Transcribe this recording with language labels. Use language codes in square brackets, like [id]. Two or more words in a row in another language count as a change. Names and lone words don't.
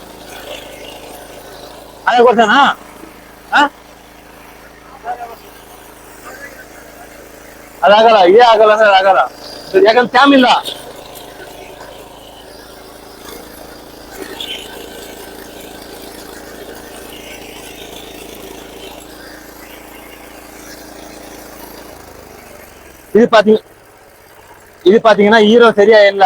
[te] అదే కొడతానా? [kn] ಅದಾಗಲ್ಲ, ಇದೇ ಆಗಲ್ಲ ಅಂದ್ರೆ ಆಗಲ್ಲ. ಯಾಕಂದ್ರೆ ಶ್ಯಾಮ್ ಇಲ್ಲ. [ta] இது பாத்தீங்கன்னா ஈரம் சரியா இல்ல.